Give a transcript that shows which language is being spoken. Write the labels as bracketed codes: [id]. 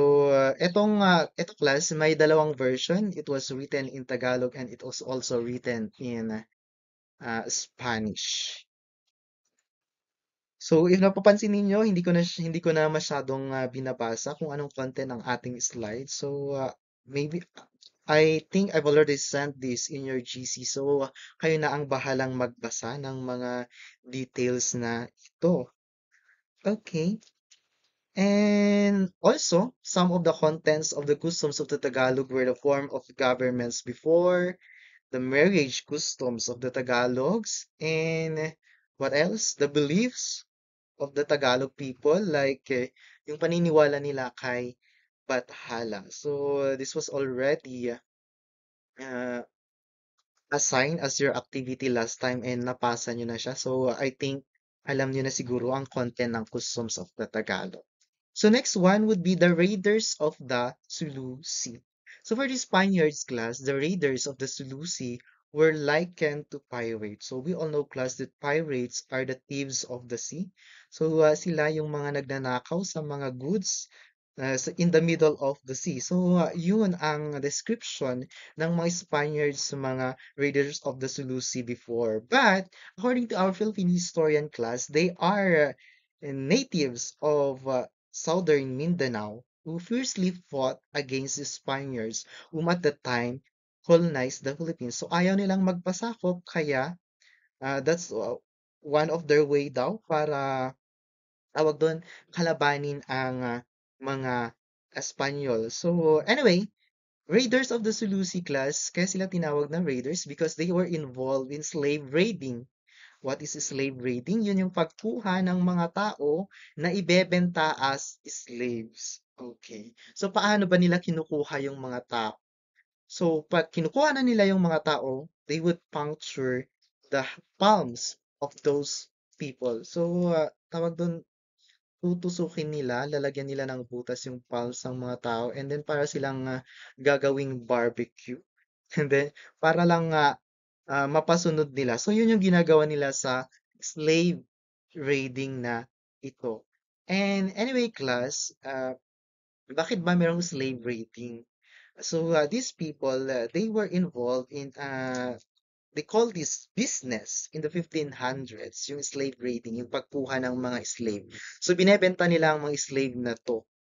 [tl] Ito class, may dalawang version. [en] It was written in Tagalog and it was also written in Spanish. [tl] If napapansin ninyo, hindi ko na masyadong binabasa kung anong content ng ating slide. [en] Maybe I think I've already sent this in your GC. [tl] Kayo na ang bahalang magbasa ng mga details na ito. [en] Okay. And also, some of the contents of the customs of the Tagalog were the form of governments before, the marriage customs of the Tagalogs, and what else? The beliefs of the Tagalog people, like [tl] yung paniniwala nila kay Bathala. [en] This was already uh, assign as your activity last time and [tl] napasa nyo na siya. [en] So, I think [tl] alam nyo na siguro ang content ng Customs of the Tagalog. [en] So, next one would be the Raiders of the Sulu Sea. So, for the Spaniards class, the Raiders of the Sulu Sea were likened to pirates. So, we all know class that pirates are the thieves of the sea. [tl] So, sila yung mga nagnanakaw sa mga goods [en] in the middle of the sea. [tl] So, yun ang description ng mga Spaniards sa mga raiders of the Sulu Sea before. [en] But, according to our Philippine historian class, they are natives of southern Mindanao who fiercely fought against the Spaniards whom at the time colonized the Philippines. [tl] So, ayaw nilang magpasakop, kaya [en] that's one of their way [tl] daw para tawag doon, kalabanin ang mga Espanyol. [en] So, anyway, Raiders of the Sulusi class, [tl] kaya sila tinawag na [en] Raiders because they were involved in slave raiding. What is slave raiding? [tl] Yun yung pagkuha ng mga tao na ibebenta as slaves. Okay. So, paano ba nila kinukuha yung mga tao? [en] So, [tl] pag kinukuha na nila yung mga tao, [en] they would puncture the palms of those people. [tl] So, tawag doon, tutusukin nila, lalagyan nila ng butas yung palms ng mga tao and then para silang gagawing barbecue. And then para lang mapasunod nila. So yun yung ginagawa nila sa slave raiding na ito. [en] And anyway, class, [tl] bakit ba merong [en] slave raiding? So these people, they were involved in they call this business in the 1500s, yung slave raiding, [tl] yung pagkuha ng mga slave. So binebenta nila ang mga slave na to.